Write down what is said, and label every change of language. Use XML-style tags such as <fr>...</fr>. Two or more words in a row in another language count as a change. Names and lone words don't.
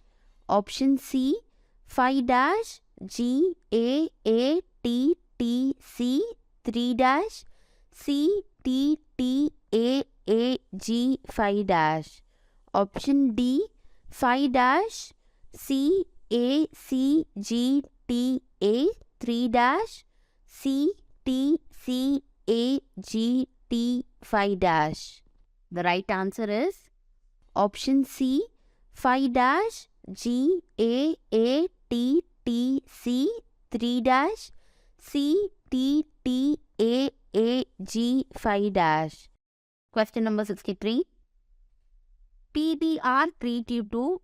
<en>Option C. 5-GAATTC 3-CTTAAG5-. Option D. 5-CACGTA 3-CTCAGT5-. The right answer is option C. 5-GAATTC 3-CTAAG TTAAG5 dash. Question number 63. PBR322.</en>